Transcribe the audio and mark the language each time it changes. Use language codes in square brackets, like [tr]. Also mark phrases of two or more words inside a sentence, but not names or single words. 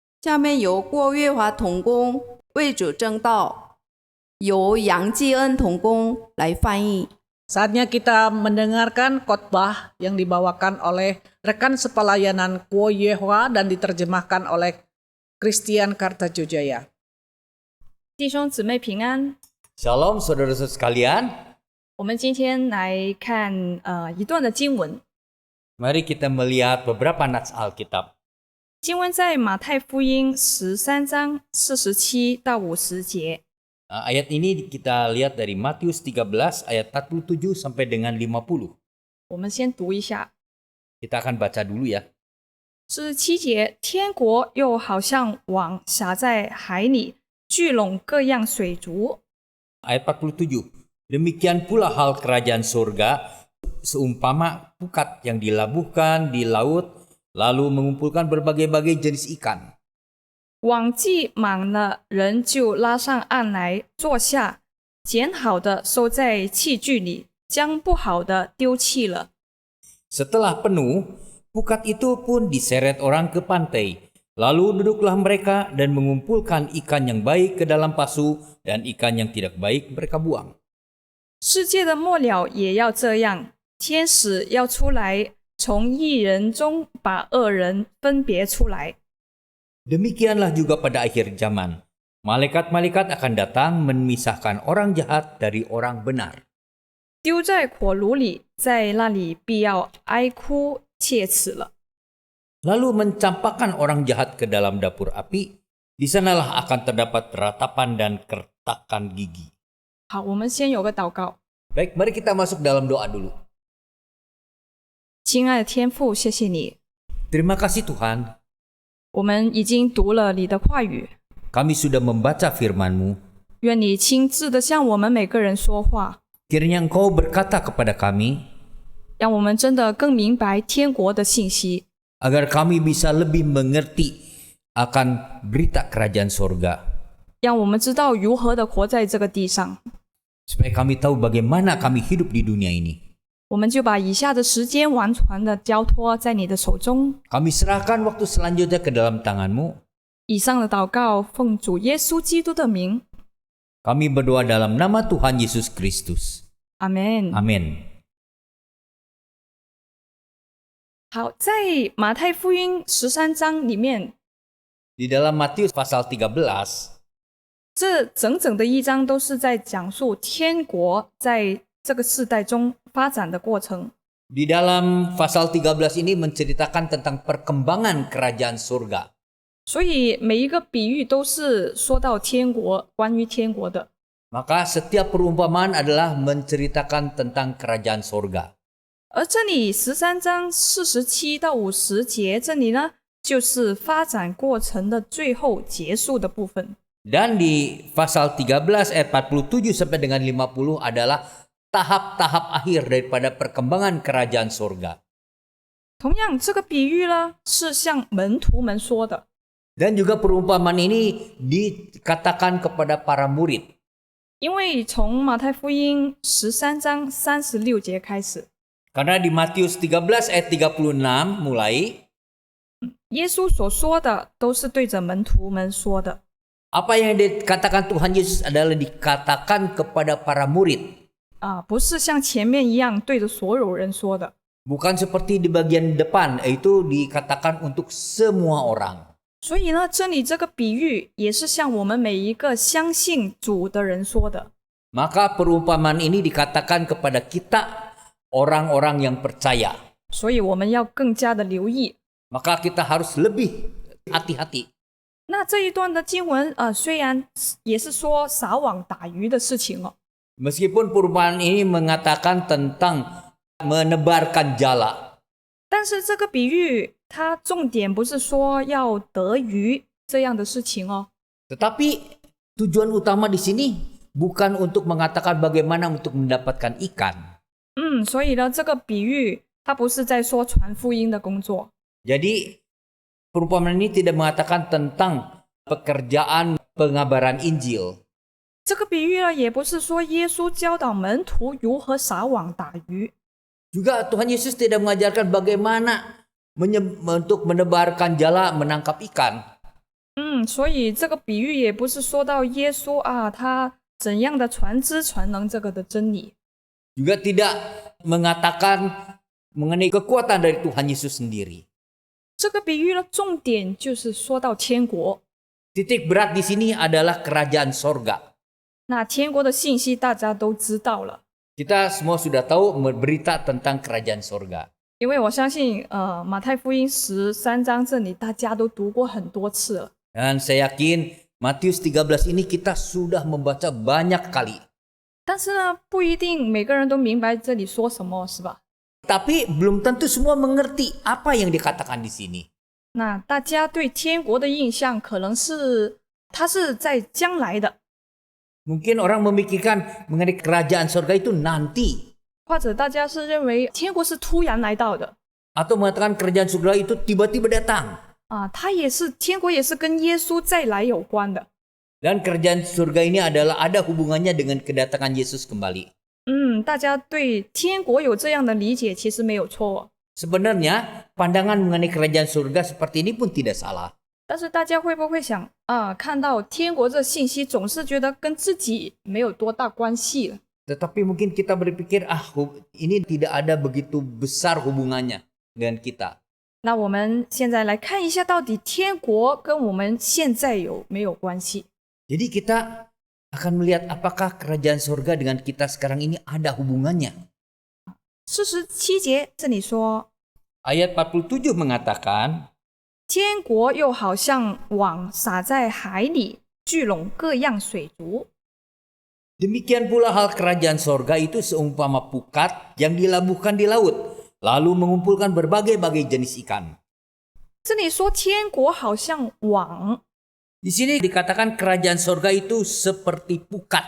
[zh] 下面由郭月华同工为主证道，由杨继恩同工来翻译。 [id] Saatnya kita mendengarkan khotbah yang dibawakan oleh rekan sepelayanan Kuo Yehwa dan diterjemahkan oleh Christian Kartajujaya. [zh] 弟兄姊妹平安， [id] Shalom saudara-saudara sekalian. [zh] 我们今天来看一段的经文， [id] Mari kita melihat beberapa nats Alkitab. [zh] 经文在马太福音13章47到50节。 [id] Ayat ini kita lihat dari Matius 13 ayat 47 sampai dengan 50. [zh] 我们先读一下 [id] Kita akan baca dulu ya. [zh] 47 节，天国又好像网撒在海里，聚拢各样水族。 [id] Ayat 47. Demikian pula hal kerajaan surga seumpama pukat yang dilabuhkan di laut lalu mengumpulkan berbagai-bagai jenis ikan. [zh] 网既满了，人就拉上岸来坐下，捡好的收在器具里，将不好的丢弃了。 [id] Setelah penuh, pukat itu pun diseret orang ke pantai. Lalu duduklah mereka dan mengumpulkan ikan yang baik ke dalam pasu dan ikan yang tidak baik mereka buang. [zh] 世界的末了也要这样，天使要出来，从义人中把恶人分别出来。 [id] Demikianlah juga pada akhir zaman. Malaikat-malaikat akan datang memisahkan orang jahat dari orang benar. [zh] 丢在火炉里，在那里必要哀哭切齿了。 [id] Lalu mencampakkan orang jahat ke dalam dapur api. Di sanalah akan terdapat ratapan dan kertakan gigi. [zh] 好，我们先有个祷告。 [id] Baik, mari kita masuk dalam doa dulu. [zh] 亲爱的天父，谢谢你， [id] Terima kasih Tuhan, [zh] 我们已经读了你的话语， [id] kami sudah membaca firman-Mu. [zh] 愿你亲自的向我们每个人说话， [id] Kiranya Engkau berkata kepada kami, [zh] 让我们真的更明白天国的信息， [id] agar kami bisa lebih mengerti akan berita kerajaan sorga. [zh] 让我们知道如何的活在这个地上。 [id] Supaya kami tahu bagaimana kami hidup di dunia ini. [zh] 我们就把以下的时间完全的交托在你的手中。 [id] Kami serahkan waktu selanjutnya ke dalam tangan-Mu. [zh] 以上的祷告奉主耶稣基督的名， [id] Kami berdoa dalam nama Tuhan Yesus Kristus. [zh] 阿门。 [id] Amin. [zh] 好，在马太福音13章里面， [id] Di dalam Matius pasal 13, [zh] 这整整的一章都是在讲述天国在这个世代中发展的过程。 [id] di dalam pasal 13 ini menceritakan tentang perkembangan kerajaan surga. [zh] 所以每一个比喻都是说到天国，关于天国的。 [id] Maka setiap perumpamaan adalah menceritakan tentang kerajaan surga. [zh] 而这里13章47到50节，这里呢就是发展过程的最后结束的部分。 [id] Dan di pasal 13 ayat 47 sampai dengan 50 adalah tahap-tahap akhir daripada perkembangan kerajaan surga. [zh] 同样，这个比喻呢是向门徒们说的。 [id] Dan juga perumpamaan ini dikatakan kepada para murid. [zh] 因为从马太福音13章36节开始， [id] Karena di Matius 13 ayat 36 mulai, [zh] 耶稣所说的都是对着门徒们说的。 [id] apa yang dikatakan Tuhan Yesus adalah dikatakan kepada para murid. [zh] 不是像前面一样对着所有人说的。 [id] Bukan seperti di bagian depan, itu dikatakan untuk semua orang. [zh] 所以呢，这里这个比喻也是向我们每一个相信主的人说的。 [id] Maka perumpamaan ini dikatakan kepada kita, orang-orang yang percaya. [zh] 所以我们要更加的留意。 [id] Maka kita harus lebih hati-hati. [zh] 那这一段的经文虽然也是说撒网打鱼的事情哦， [id] Meskipun perumpamaan ini mengatakan tentang menebarkan jala. [zh] 但是这个比喻它重点不是说要得鱼这样的事情哦。 [id] Tetapi tujuan utama di sini bukan untuk mengatakan bagaimana untuk mendapatkan ikan. [zh] 所以呢，这个比喻它不是在说传福音的工作。 [id] Jadi perumpamaan ini tidak mengatakan tentang pekerjaan pengabaran Injil. [zh] 这个比喻呢，也不是说耶稣教导门徒如何撒网打鱼。 [id] Juga Tuhan Yesus tidak mengajarkan bagaimana untuk menebarkan jala menangkap ikan. [zh] 所以这个比喻也不是说到耶稣啊，他怎样的传知传能这个的真理， [id] Juga tidak mengatakan mengenai kekuatan dari Tuhan Yesus sendiri. [zh] 这个比喻的重点就是说到天国。 [id] Titik berat di sini adalah kerajaan sorga. [zh] 那天国的信息大家都知道了， [id] Kita semua sudah tahu berita tentang kerajaan sorga. [zh] 因为我相信马太福音13章这里大家都读过很多次了。 [id] Dan saya yakin Matius 13 ini kita sudah membaca banyak kali. [zh] 但是呢，不一定每个人都明白这里说什么，是吧？ [id] Tapi belum tentu semua mengerti apa yang dikatakan di sini. [zh] 那大家对天国的印象可能是它是在将来的， [id] Mungkin orang memikirkan mengenai kerajaan sorga itu nanti. [zh] 或者大家是认为天国是突然来到的 [id] Atau mengatakan kerajaan surga itu tiba-tiba datang. [zh] 啊，它也是天国也是跟耶稣再来有关的。 [id] Dan kerajaan surga ini adalah ada hubungannya dengan kedatangan Yesus kembali. [zh] 大家对天国有这样的理解，其实没有错。 [id] Sebenarnya pandangan mengenai kerajaan surga seperti ini pun tidak salah. [zh] 但是大家会不会想啊，看到天国这信息，总是觉得跟自己没有多大关系了。 [id] Tetapi mungkin kita berpikir, ini tidak ada begitu besar hubungannya dengan kita. [zh] 那我们现在来看一下，到底天国跟我们现在有没有关系？ [id] Jadi kita akan melihat apakah kerajaan surga dengan kita sekarang ini ada hubungannya. [zh] 47 节这里说， [id] Ayat 47 mengatakan, [zh] 天国又好像网撒在海里，聚拢各样水族。 [id] demikian pula hal kerajaan sorga itu seumpama pukat yang dilabuhkan di laut, lalu mengumpulkan berbagai-bagai jenis ikan. [zh] 这里说天国好像网 [id] Di sini dikatakan kerajaan sorga itu seperti pukat.